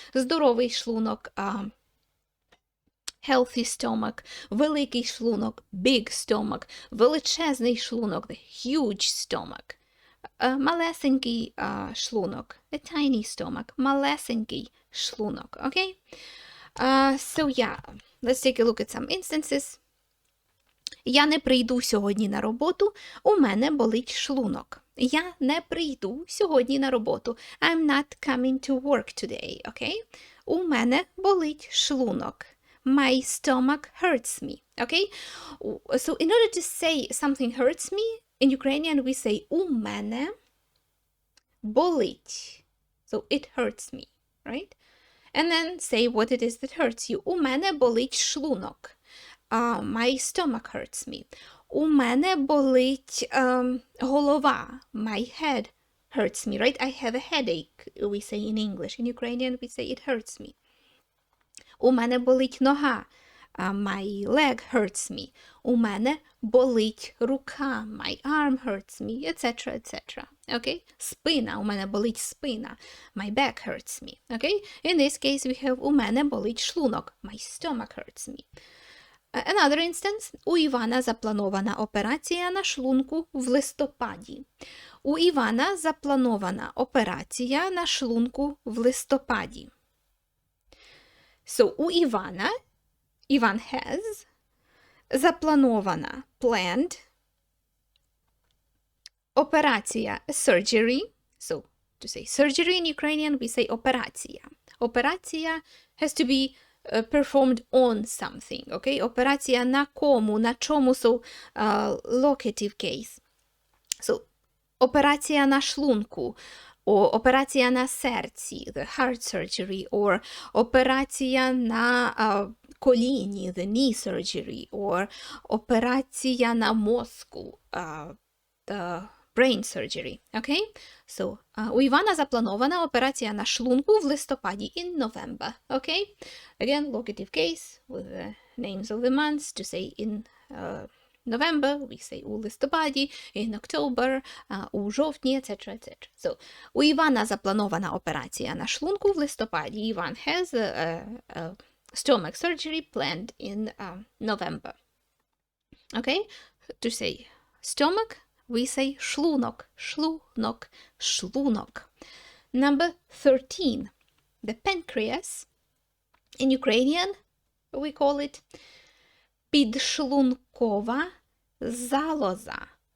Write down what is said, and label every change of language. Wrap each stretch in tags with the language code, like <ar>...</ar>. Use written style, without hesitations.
<uk>Здоровий шлунок,</uk> <en>healthy stomach,</en> <uk>великий шлунок,</uk> <en>big stomach,</en> <uk>величезний шлунок,</uk> <en>the huge stomach.</en> <uk>Малесенький шлунок,</uk> <en>a tiny stomach,</en> <uk>малесенький шлунок, okay?</uk> <en>So yeah, let's take a look at some instances.</en> <uk>Я не прийду сьогодні на роботу, у мене болить шлунок. Я не прийду сьогодні на роботу.</uk> <en>I'm not coming to work today, okay?</en> <uk>У мене болить шлунок.</uk> <en>My stomach hurts me, okay? So in order to say something hurts me, in Ukrainian we say</en> <uk>у мене болить.</uk> <en>So it hurts me, right? And then say what it is that hurts you.</en> <uk>У мене болить шлунок.</uk> <en>My stomach hurts me.</en> <uk>У мене болить голова.</uk> <en>My head hurts me, right? I have a headache, we say in English. In Ukrainian we say it hurts me.</en> <uk>У мене болить нога.</uk> <en>My leg hurts me.</en> <uk>У мене болить рука.</uk> <en>My arm hurts me, etc., etc. Okay? Спина.</en> <uk>У мене болить спина.</uk> <en>My back hurts me. Okay? In this case we have</en> <uk>у мене болить шлунок.</uk> <en>My stomach hurts me. Another instance.</en> <uk>У Івана запланована операція на шлунку в листопаді. У Івана запланована операція на шлунку в листопаді. So, у Івана, Іван has, запланована, planned, операція, surgery.</uk> <en>So, to say surgery in Ukrainian, we say операція. Операція has to be performed on something, okay?</en> <uk>Операція на кому, на чому, so,</uk> <en>locative case. So,</en> <uk>операція на шлунку, операція на серці,</uk> <en>the heart surgery, or</en> <uk>операція на коліні,</uk> <en>the knee surgery, or</en> <uk>операція на мозку,</uk> <en>the brain surgery, okay?</en> <uk>So, у Івана запланована операція на шлунку в листопаді,</uk> <en>in November,</en> <uk>okay?</uk> <en>Again, locative case with the names of the months to say in November, we say</en> <uk>у листопаді,</uk> <en>in October,</en> <uk>у жовтні,</uk> <en>etc., etc.</en> <uk>So, у Івана запланована операція на шлунку в листопаді.</uk> <en>Іван has a stomach surgery planned in November. Okay? To say stomach, we say шлунок, шлунок, шлунок. Number 13, the pancreas. In Ukrainian, we call it</en> <uk>підшлункова залоза.</uk>